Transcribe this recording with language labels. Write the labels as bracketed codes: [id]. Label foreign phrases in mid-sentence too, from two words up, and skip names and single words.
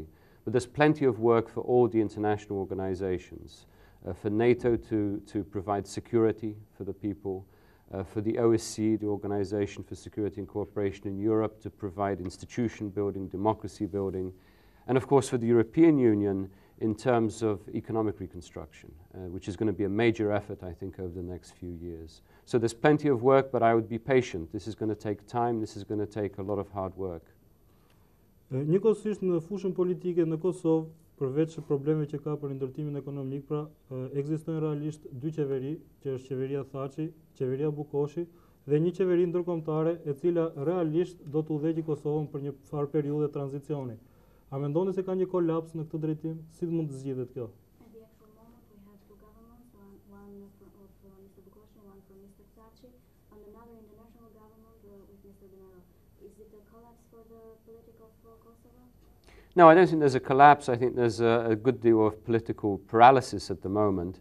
[en] But there's plenty of work for all the international organizations, for NATO to provide security for the people, for the OSCE, the Organization for Security and Cooperation in Europe, to provide institution building, democracy building, and of course for the European Union in terms of economic reconstruction, which is going to be a major effort, I think, over the next few years. So there's plenty of work, but I would be patient. This is going to take time, this is going to take a lot of hard work. [sq] Njëkohësisht në fushën politike në Kosovë, përveç problemeve që ka për ndërtimin ekonomik, pra ekzistojnë realisht dy qeveri, që është qeveria Thaçi, qeveria Bukoshi dhe një qeveri ndërkombëtare e cila realisht do të udhëheqë Kosovën për një farë periudhe tranzicioni. A mendoni se ka një kolaps në këtë drejtim? Si mund të zgjidhet kjo? [en] No, I don't think there's a collapse. I think there's a good deal of political paralysis at the moment.